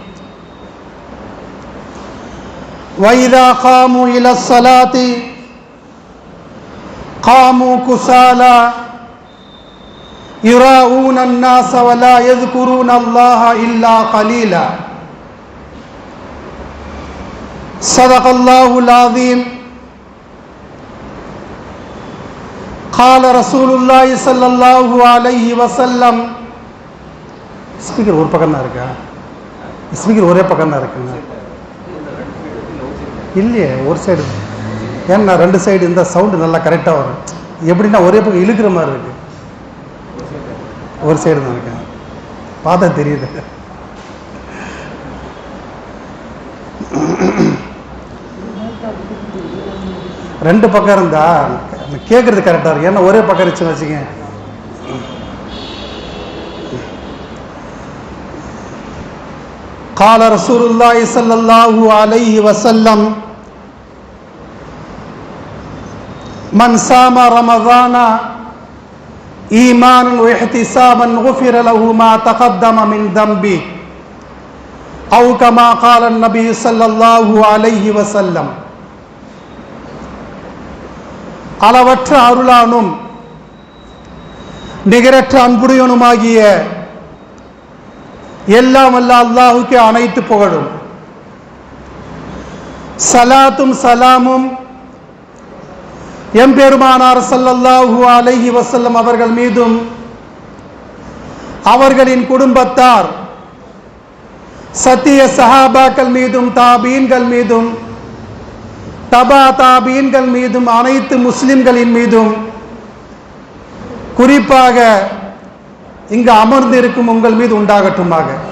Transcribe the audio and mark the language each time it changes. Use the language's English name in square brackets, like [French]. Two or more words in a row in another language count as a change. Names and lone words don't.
[Arabic] وإذا قاموا إلى الصلاة قاموا كسالى يراءون الناس ولا يذكرون الله إلا قليلا. صدق الله العظيم. قال رسول الله صلى الله عليه وسلم. [Tamil] ஸ்பீக்கர் ஒரு பக்கம் தான் இருக்கா? ஸ்பீக்கர் ஒரே பக்கம் தான் இருக்குங்க, இல்லையே ஒரு சைடு. ஏன்னா ரெண்டு சைடு இந்த சவுண்டு நல்லா கரெக்டாக வரும். எப்படின்னா ஒரே பக்கம் இழுக்கிற மாதிரி இருக்கு. ஒரு சைடு தான் இருக்கேன், பார்த்தா தெரியுது. ரெண்டு பக்கம் இருந்தா கேட்கறது கரெக்டாக இருக்கு. ஏன்னா ஒரே பக்கம் இருந்துச்சுன்னு வச்சுங்க. [Arabic] قال رسول الله صلى الله عليه وسلم من صام رمضان ايمانا واحتسابا غفر له ما تقدم من ذنبه او كما قال النبي صلى الله عليه وسلم. [Tamil] அளவற்ற அருளானும் நிகரற்ற அன்புடையனுமாகிய எல்லாம் வல்ல அல்லாஹ்வுக்கே அனைத்து புகழும், சலாத்தும் சலாமும் எம்பெருமானார் [Arabic] صلى الله عليه وسلم [Tamil] அவர்கள் மீதும் அவர்களின் குடும்பத்தார் சத்திய சஹாபாக்கள் மீதும் தாபீன்கள் மீதும் தபா தாபீன்கள் மீதும் அனைத்து முஸ்லிம்களின் மீதும் குறிப்பாக இங்கு அமர்ந்து இருக்கும் உங்கள் மீது உண்டாகட்டுமாக.